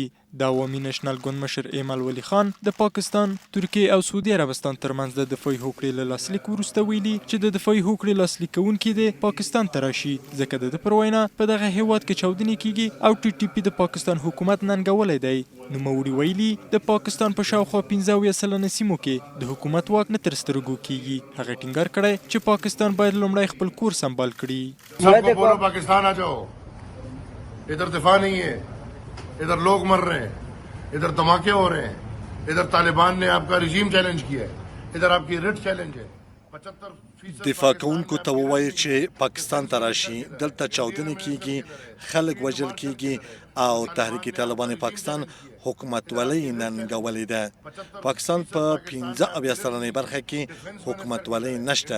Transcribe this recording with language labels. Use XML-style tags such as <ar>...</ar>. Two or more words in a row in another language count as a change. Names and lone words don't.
<ps>د عوامي نشنل ګوند مشر ایمل ولی خان د پاکستان، ترکیې او سعودي عربستان ترمنځ د دفاعي هوکړې له لاسلیک وروسته ویلي چې د دفاعي هوکړې لاسلیک کوونکي دې پاکستان ته راشي ځکه د ده پر وینا په دغه هیواد کې چاودنې کېږي او ټي ټي پي د پاکستان حکومت ننګولی دی. نوموړي ویلي د پاکستان په شاوخوا 15 سلنه سیمو کې د حکومت واک نه تر سترګو کېږي. هغه ټینګار کړی چې پاکستان باید لومړی خپل کور سنبال کړي.</ps> <ur>سب کو بولو پاکستان آ جاؤ، ادھر دفاع نہیں ہے، ادھر لوگ مر رہے ہیں، ادھر دھماکے ہو رہے ہیں، ادھر طالبان نے آپ کا</ur> <en>regime challenge</en> <ur>کیا ہے، ادھر آپ کی</ur> <en>writ challenge</en> <ur>ہے. 75%</ur> <ps>دفاع کوونکو ته ووایي چې پاکستان ته راشي، دلته چاودنې کېږي، خلک وژل کېږي او تحریک طالبان پاکستان حکومتولۍ ننګولې ده. پاکستان په 15 سلنې برخه کې حکومتولۍ نشته.</ps>